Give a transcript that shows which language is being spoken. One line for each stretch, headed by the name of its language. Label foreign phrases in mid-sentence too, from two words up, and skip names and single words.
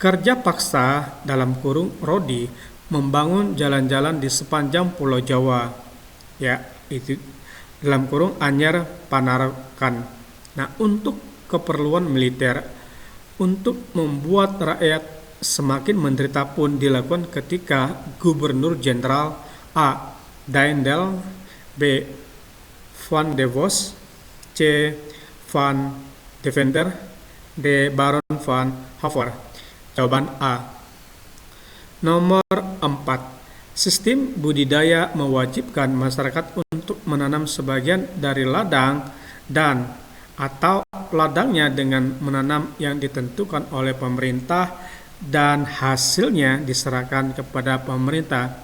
Indonesian: Kerja paksa dalam kurung Rodi membangun jalan-jalan di sepanjang Pulau Jawa. Ya, itu dalam kurung Anyar Panarakan. Nah, untuk keperluan militer, untuk membuat rakyat semakin menderita pun dilakukan ketika Gubernur Jenderal A. Daendel, B. Van de Vos, C. Van Deventer, D. Baron van Haver. Jawaban A. Nomor 4. Sistem budidaya mewajibkan masyarakat untuk menanam sebagian dari ladang dan atau ladangnya dengan menanam yang ditentukan oleh pemerintah dan hasilnya diserahkan kepada pemerintah.